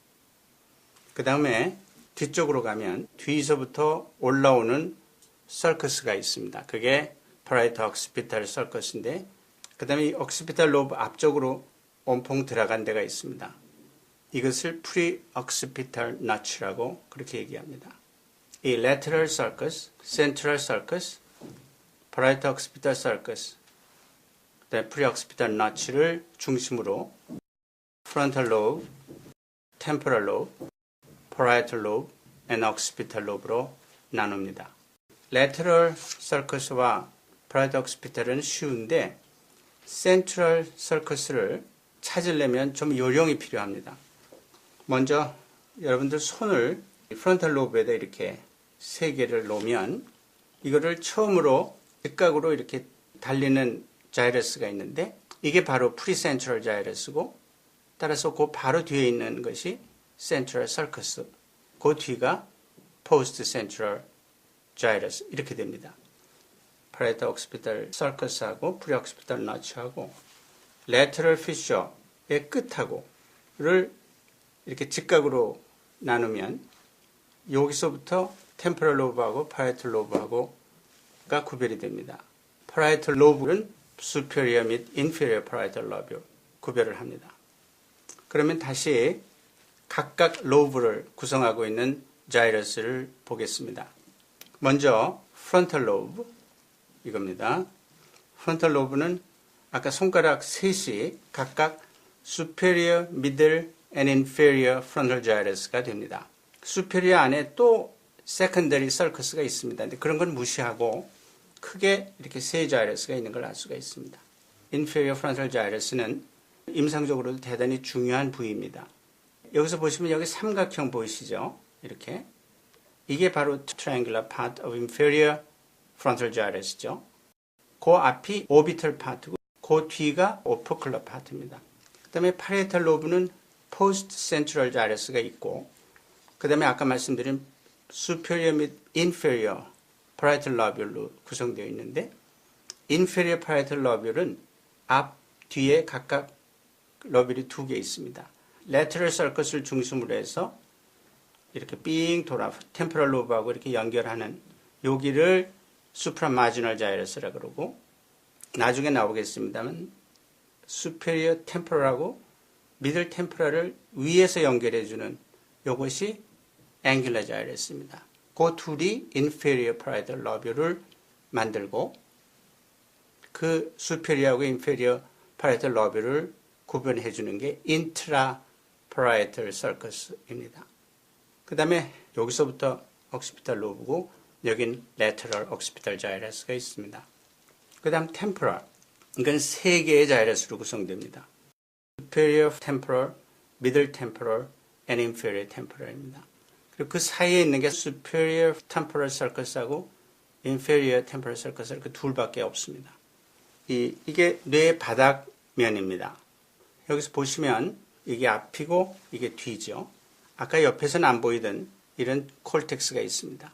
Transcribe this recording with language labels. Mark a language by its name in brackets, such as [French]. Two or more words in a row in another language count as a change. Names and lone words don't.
[Korean] 그 다음에 뒤쪽으로 가면 뒤에서부터 올라오는 썰커스가 있습니다. 그게 [English] parieto occipital sulcus [Korean] 인데 그 다음에 이 [English] occipital lobe [Korean] 앞쪽으로 온통 들어간 데가 있습니다. 이것을 [English] pre-occipital notch [Korean] 라고 그렇게 얘기합니다. [English] 이 lateral sulcus, central sulcus, parieto occipital sulcus, [Korean] 그다음에 [English] pre-occipital notch [Korean] 를 중심으로 [English] frontal lobe, temporal lobe, parietal lobe and occipital lobe [Korean] 로 나눕니다. [English] lateral sulcus [Korean] 와 [English] parietal occipital [Korean] 은 쉬운데 [English] central sulcus [Korean] 를 찾으려면 좀 요령이 필요합니다. 먼저 여러분들 손을 [English] frontal lobe [Korean] 에다 이렇게 세 개를 놓으면 이거를 처음으로 직각으로 이렇게 달리는 자이러스가 있는데 이게 바로 [English] precentral gyrus [Korean] 고 따라서 그 바로 뒤에 있는 것이 [English] central sulcus, [Korean] 그 뒤가 [English] post-central gyrus [Korean] 이렇게 됩니다. [English] parieto occipital sulcus [Korean] 하고 [English] pre-occipital notch [Korean] 하고 [English] lateral fissure [Korean] 의 끝하고를 이렇게 직각으로 나누면 여기서부터 [English] temporal lobe [Korean] 하고 [English] parietal lobe [Korean] 하고가 구별이 됩니다. [English] parietal lobe [Korean] 는 superior 및 [English] inferior parietal lobe [Korean] 구별을 합니다. 그러면 다시 각각 로브를 구성하고 있는 자이러스를 보겠습니다. 먼저 [English] frontal lobe [Korean] 이겁니다. [English] frontal lobe [Korean] 는 아까 손가락 셋이 각각 [English] superior, middle and inferior frontal gyrus [Korean] 가 됩니다. superior 안에 또 [English] secondary sulcus [Korean] 가 있습니다. 근데 그런 건 무시하고 크게 이렇게 세 자이러스가 있는 걸 알 수가 있습니다. [English] inferior frontal gyrus [Korean] 는 임상적으로 대단히 중요한 부위입니다. 여기서 보시면 여기 삼각형 보이시죠? 이렇게. 이게 바로 [English] triangular part of inferior frontal gyrus [Korean] 죠. 그 앞이 [English] orbital part [Korean] 고 그 뒤가 [English] opercular part [Korean] 입니다. 그 다음에 [English] parietal lobe [Korean] 는 [English] post-central gyrus [Korean] 가 있고 그 다음에 아까 말씀드린 superior 및 [English] inferior parietal lobule [Korean] 로 구성되어 있는데 [English] inferior parietal lobule [Korean] 은 앞, 뒤에 각각 러벨이 두 개 있습니다. [English] lateral sulcus [Korean] 를 중심으로 해서 이렇게 삥 돌아 [English] temporal lobe [Korean] 하고 이렇게 연결하는 여기를 [English] supramarginal gyrus [Korean] 라고 그러고 나중에 나오겠습니다만 [English] superior temporal [Korean] 하고 [English] middle temporal [Korean] 을 위에서 연결해주는 이것이 [English] angular gyrus [Korean] 입니다. 그 둘이 [English] inferior parietal lobule [Korean] 를 만들고 그 superior하고 [English] inferior parietal lobule [Korean] 를 구별해 주는 게 [English] intraparietal sulcus [Korean] 입니다. 그 다음에 여기서부터 [English] occipital lobe [Korean] 고 여긴 [English] lateral occipital gyrus [Korean] 가 있습니다. 그 다음 temporal. 이건 3개의 자이러스로 구성됩니다. [English] superior temporal, middle temporal, and inferior temporal입니다. [Korean] 그리고 그 사이에 있는 게 [English] superior temporal sulcus [Korean] 하고 [English] inferior temporal sulcus [Korean] 그 둘밖에 없습니다. 이게 뇌의 바닥면입니다. 여기서 보시면 이게 앞이고 이게 뒤죠. 아까 옆에서는 안 보이던 이런 콜텍스가 있습니다.